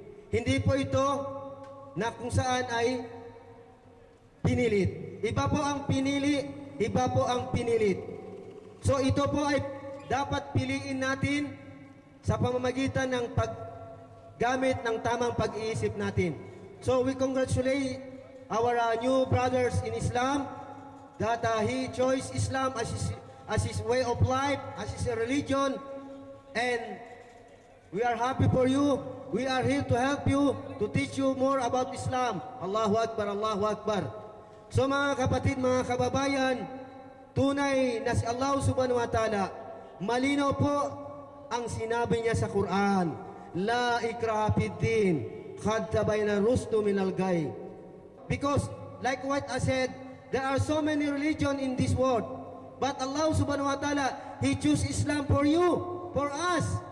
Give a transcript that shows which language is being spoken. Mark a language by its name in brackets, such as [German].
[Filipino] Hindi po ito na kung saan ay pinilit. Iba po ang pinili, iba po ang pinilit. So, ito po ay dapat piliin natin sa pamamagitan ng paggamit ng tamang pag-iisip natin. [English] So we congratulate our new brothers in Islam that he chose Islam as his way of life, as his religion, and we are happy for you. We are here to help you, to teach you more about Islam. [Arabic] Allahu Akbar, Allahu Akbar. [Filipino] So mga kapatid, mga kababayan, tunay na si Allah subhanahu wa ta'ala, malinaw po ang sinabi niya sa Quran, [Arabic] La ikraha fid din. Qad tabayyana rusdu minal ghayy. [English] Because, like what I said, there are so many religions in this world. But Allah subhanahu wa ta'ala, He chose Islam for you, for us.